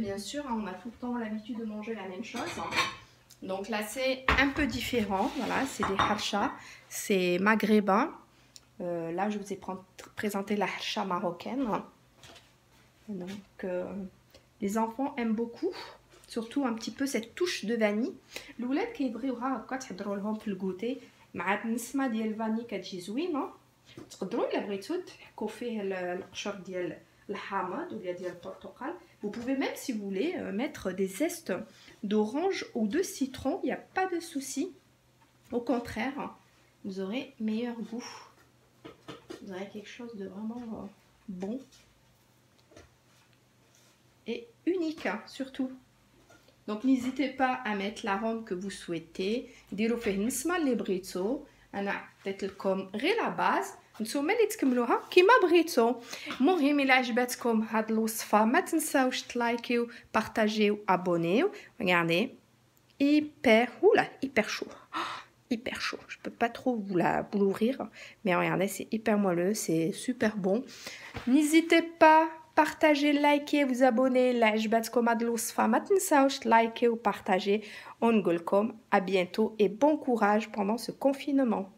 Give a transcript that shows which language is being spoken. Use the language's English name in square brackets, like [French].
[French] Bien sûr, on a tout le temps l'habitude de manger la même chose. Donc là, c'est un peu différent. Voilà, c'est des harcha, c'est maghrébin. Là, je vous ai présenté la harcha marocaine. Donc, les enfants aiment beaucoup, surtout un petit peu cette touche de vanille. [Arabic] الولاد كيبغيوها هكا تحضروا لهم في الكوتي مع النسمه ديال الفاني كتجي زوينه. تقدروا الا بغيتو تحكوا فيه القشر ديال الحامض ولا ديال البرتقال. [French] Vous pouvez même, si vous voulez, mettre des zestes d'orange ou de citron, il n'y a pas de souci. Au contraire, vous aurez meilleur goût. Vous aurez quelque chose de vraiment bon et unique, hein, surtout. Donc n'hésitez pas à mettre l'arôme que vous souhaitez. [Arabic] ديروا فيه النسمه اللي بغيتو. انا عطيت لكم غير لا باز، نتوما اللي تكملوها كيما بغيتو. المهم الا عجبتكم هاد الوصفه ما تنساوش تلايكيو بارطاجيو ابونيو. [French] Regardez, hyper chaud. Hyper chaud. Je peux pas trop vous l'ouvrir, mais regardez, c'est hyper moelleux, c'est super bon. N'hésitez pas, partagez, likez, vous abonnez. [Arabic] لا عجبتكم هاد الوصفه ما تنساوش تلايكيو وبارطاجي. ونقولكم [French] à bientôt et bon courage pendant ce confinement.